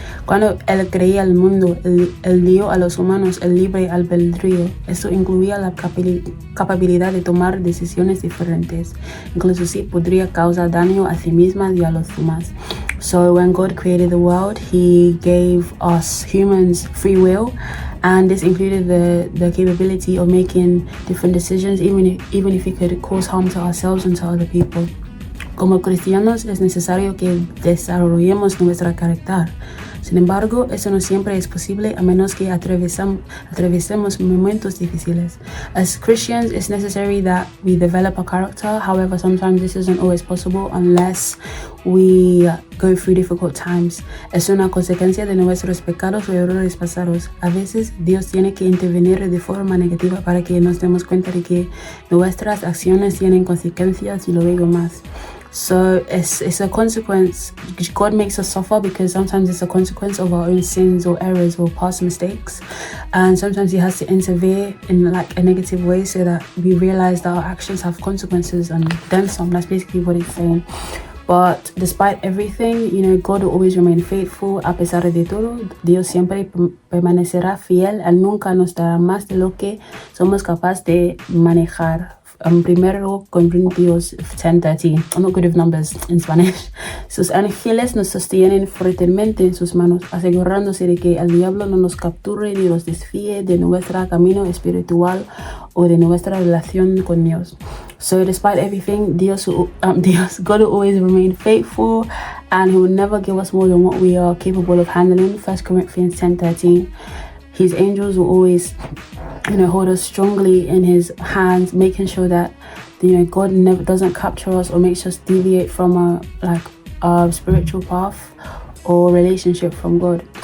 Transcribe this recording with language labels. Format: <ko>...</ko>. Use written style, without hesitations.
<es>Cuando Él creía el mundo, él dio a los humanos el libre albedrío. Esto incluía la capacidad de tomar decisiones diferentes. Incluso sí podría causar daño a sí misma y a los demás.</es> <en>So when God created the world, He gave us humans free will, and this included the capability of making different decisions, even if it could cause harm to ourselves and to other people.</en> <es>Como cristianos es necesario que desarrollemos nuestro carácter. Sin embargo, eso no siempre es posible a menos que atravesemos momentos difíciles.</es> <en>As Christians, it's necessary that we develop a character. However, sometimes this isn't always possible unless we go through difficult times.</en> <es>Es una consecuencia de nuestros pecados o errores pasados. A veces, Dios tiene que intervenir de forma negativa para que nos demos cuenta de que nuestras acciones tienen consecuencias y luego más.</es> <en>So it's a consequence. God makes us suffer because sometimes it's a consequence of our own sins or errors or past mistakes, and sometimes He has to intervene in like a negative way so that we realize that our actions have consequences and then some. That's basically what it's saying. But despite everything, God will always remain faithful.</en> <es>A pesar de todo, Dios siempre permanecerá fiel. Él nunca nos dará más de lo que somos capaces de manejar. Primero Corintios 10:13.</es> <en>I'm not good with numbers in Spanish.</en> <es>Sus ángeles nos sostienen fuertemente en sus manos, asegurándose de que el diablo no nos capture ni nos desvíe de nuestro camino espiritual o de nuestra relación con Dios.</es> <en>So despite everything, God will always remain faithful, and He will never give us more than what we are capable of handling. 1 Corinthians 10:13. His angels will always hold us strongly in His hands, making sure that God never doesn't capture us or makes us deviate from a spiritual path or relationship from God.</en>